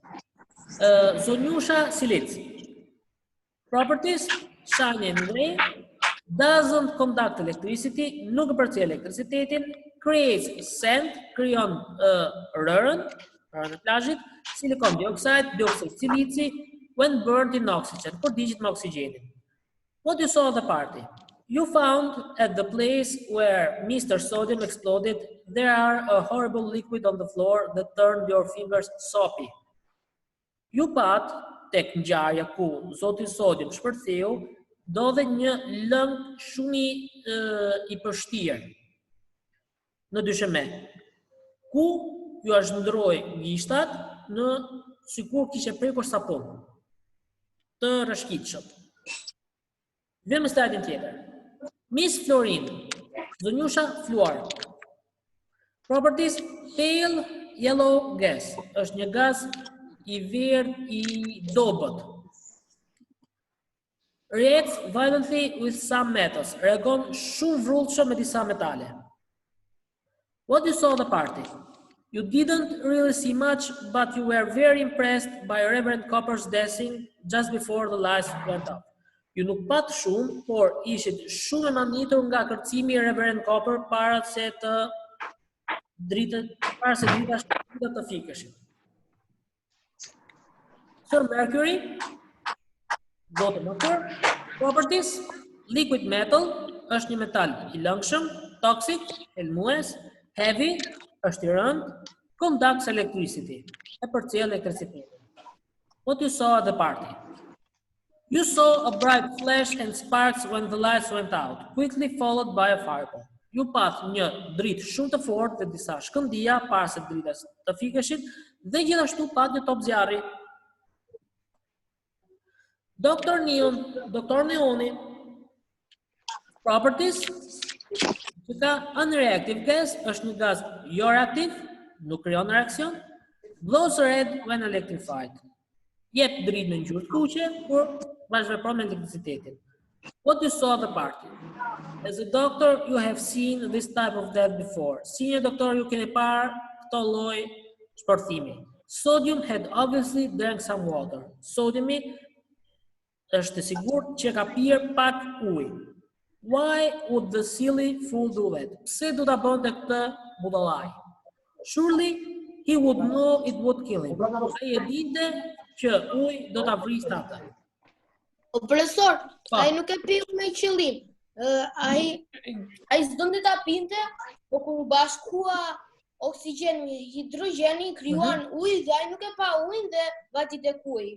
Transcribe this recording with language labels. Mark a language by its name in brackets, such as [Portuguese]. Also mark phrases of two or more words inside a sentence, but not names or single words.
[Albanian] Zonjusha Silic. [English] Properties, shiny and gray, doesn't conduct electricity, [Albanian] nuk përcjell elektricitetin, [English] creates sand, [Albanian] krijon rërën e plazhit, [English] silicon dioxide, [Albanian] dioxide silici, [English] when burned in oxygen, [Albanian] kur digjet me oksigjenin. [English] What you saw at the party? You found at the place where Mr. Sodium exploded, there are a horrible liquid on the floor that turned your fingers soppy. [Albanian] Ju pat tek ngjarja ku Zoti Sodium shpërtheu, ndodhe një lëng shumë I përshtirë në dysheme, ku ju ashndroi gishtat në sikur kishe prekur sapun të rrëshqitshëm. Vëmë slajdin tjetër. [English] Miss Florine, [Albanian] zonjusha fluor. [English] Properties, pale yellow gas, [Albanian] është një gaz I verdh I dobët. [English] Reacts violently with some metals, [Albanian] reagon shumë vrullshëm me disa metale. [English] What you saw at the party? You didn't really see much, but you were very impressed by Reverend Copper's dancing just before the lights went off. [Albanian] Ju nuk pat shumë, por ishit shumë e manitur nga kërcimi i Reverend Copper para se drita të fikeshin. [English] Sir Mercury, [Albanian] zotë Mercury, [English] properties, liquid metal, [Albanian] është një metal i lëngshëm, toxic, helmues, heavy, është i rënd, [English] conducts electricity, [Albanian] e përcjell elektricitetin. [English] What you saw at the party? You saw a bright flash and sparks when the lights went out, quickly followed by a fireball. [Albanian] Ju pat një dritë shumë të fortë dhe disa shkëndija para se drita të fikeshin dhe gjithashtu pat një top zjarri. Dr. Neoni, properties, që ka [English] unreactive gas, [Albanian] është një gaz jo reaktiv, nuk krijon reakcion, [English] glows red when electrified. [Albanian] Jep dritë në ngjyrë kuqe kur bashkëvepron me elektricitetin. [English] What you saw at the party? As a doctor, you have seen this type of death before. [Albanian] Si një doktor, ju keni parë këto lloj shpërthimi. [English] Sodium had obviously drank some water. [Albanian] Sodiumi është sigurt që ka pirë pak ujë. [English] Why would the silly fool do that? [Albanian] Pse do ta bënte këtë budallaj? [English] Surely he would know it would kill him. [Albanian] Ai e dinte që uji do ta vriste atë. O profesor, ai nuk e piu me qëllim. Ai s'donte ta pinte, po kur bashkua oksigeni, hidrogeni krijuan ujë dhe ai nuk e pa ujin dhe vati tek uji.